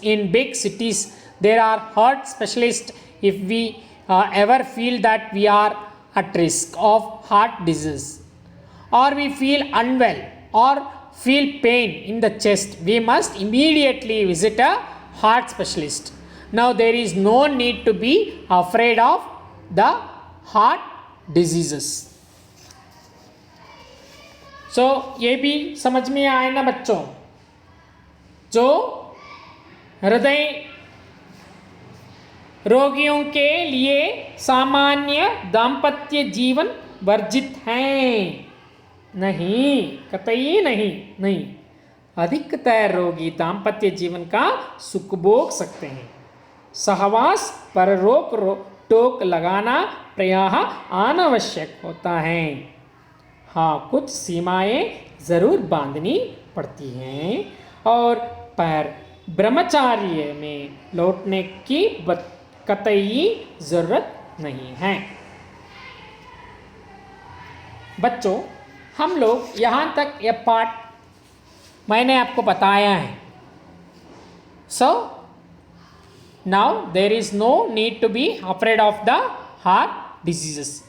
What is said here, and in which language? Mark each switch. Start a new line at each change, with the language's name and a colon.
English: In big cities there are heart specialists. If we ever feel that we are at risk of heart disease, or we feel unwell or feel pain in the chest, we must immediately visit a heart specialist. Now there is no need to be afraid of the heart diseases.
Hindi: So ये भी समझ में आए ना बच्चों. जो हृदय रोगियों के लिए सामान्य दाम्पत्य जीवन वर्जित है. नहीं, कतई नहीं, नहीं. अधिकतर रोगी दाम्पत्य जीवन का सुख भोग सकते हैं. सहवास पर रोक टोक लगाना प्रायः अनावश्यक होता है. हाँ, कुछ सीमाएं ज़रूर बांधनी पड़ती हैं और पर ब्रह्मचार्य में लौटने की कतई ज़रूरत नहीं है. बच्चों, हम लोग यहाँ तक यह पाठ मैंने आपको बताया है.
English: So now there is no need to be afraid of the heart diseases.